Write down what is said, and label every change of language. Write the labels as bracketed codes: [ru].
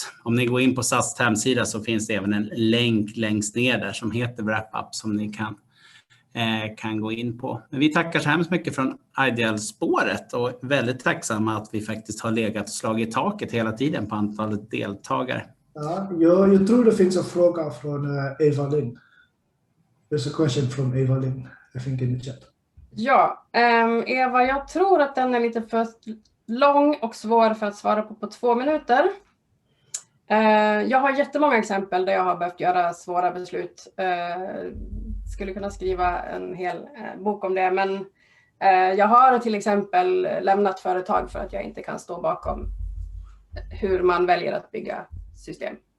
[sv] Om ni går in på SAST hemsida så finns det även en länk längst ner där som heter wrap-up som ni kan gå in på. Men vi tackar så hemskt mycket från Ideal-spåret och väldigt tacksamma att vi faktiskt har legat och slagit i taket hela tiden på antalet deltagare. Ja, jag tror det finns en fråga från Eva Lin. [en] There's a question from Eva Lin, I think in the chat. [sv] Ja, Eva, jag tror att den är lite för lång och svår för att svara på 2 minuter. Jag har jättemånga exempel där jag har behövt göra svåra beslut. Skulle kunna skriva en hel bok om det, men jag har till exempel lämnat företag för att jag inte kan stå bakom hur man väljer att bygga system.